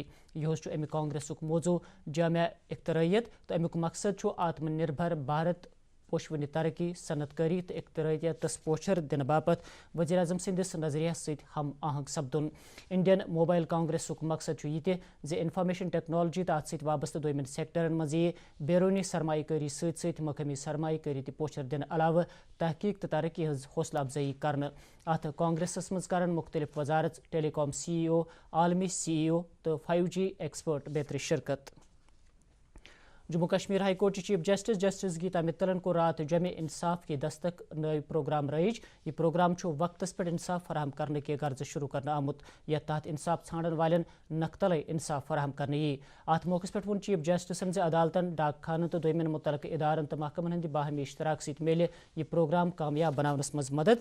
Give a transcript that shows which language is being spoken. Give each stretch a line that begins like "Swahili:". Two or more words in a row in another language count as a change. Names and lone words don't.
Kashmiri: یِہُس چھُ امہِ کانگریسُک موضوع جامع اخترٲعیت تہٕ امیُک مقصد چھُ آتم نربھر بھارت، پوشوٕنہِ ترقی، صنعت کٲری تہٕ اخترٲعیتس پوچھر دِنہٕ باپتھ وزیر اعظم سٕنٛدِس نظریہس سۭتۍ ہم آہنگ سپدُن. انڈین موبائل کانگریسُک مقصد چھُ یہِ تہِ زِ
English: information technology
Kashmiri: تہٕ اتھ سۭتۍ وابستہٕ دوٚیمٮ۪ن سیکٹرن منٛز یِیہِ بیرونی سرمایہ کٲری سۭتۍ سۭتۍ مقٲمی سرمایہ کٲری تہِ پوچھر دِنہٕ علاوٕ تحقیق تہٕ ترقی ہٕنٛز حوصلہٕ افزٲیی کرنہٕ. اتھ کانگریسس منٛز کرن مختلف وزارت، ٹیلی کام CEO، عالمی CEO تہٕ 5G ایکسپرٹ بیترِ شرکت. جموں کشمیر ہائی کورٹ چیف جسٹس گیتا متلن کوٚر رات جمع انصاف کی دستک نٔو پروگرام رٲیِج. یہِ پروگرام چھُ وقتس پٮ۪ٹھ انصاف فراہم کرنہٕ کہِ غرضہٕ شروٗع کرنہٕ آمُت، یتھ تحت انصاف ژھانڈن والٮ۪ن نقطلے انصاف فراہم کرنہٕ یِیہِ. اتھ موقعس پٮ۪ٹھ ووٚن چیف جسٹسن زِ عدالتن، ڈاک خانن تہٕ دوٚیمٮ۪ن مُتعلقہٕ ادارن تہٕ محکمن ہٕنٛدِ باہمی اشتراک سۭتۍ میلہِ یہِ پروگرام کامیاب بناونس منٛز مدد.